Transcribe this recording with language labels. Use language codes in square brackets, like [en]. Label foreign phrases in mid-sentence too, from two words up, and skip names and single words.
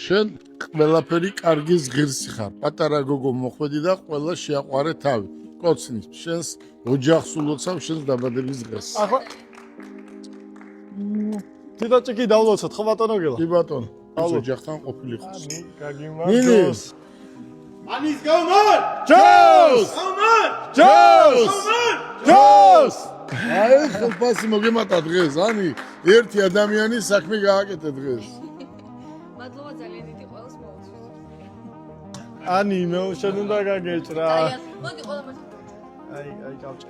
[ka] შენ ყველაფერი კარგის ღირსი ხარ. პატარა გოგო მოხვედი და ყველა შეაყვარე თავი. კოცნის შენს ოჯახს ულოცავ შენს დაბადების დღეს. ახლა დიდაჭი კი დავლოცოთ ხო ბატონო გელა? კი ბატონო. ეს ოჯახთან ყოფილიყოს. გაგიმარჯოს. [en] Anis, come on! [ka] ჯოს! [en] Come on! [ka] ჯოს! ჯოს! აი ხელფასი მოგემატა დღეს. Ani ერთი ადამიანის საქმე გააკეთე დღეს. მადლობა ძალიან დიდი ყველას მოვუწევთ. Ani მე შენ უნდა გაგეჭრა. მოდი ყველა მას. აი გავჭერე.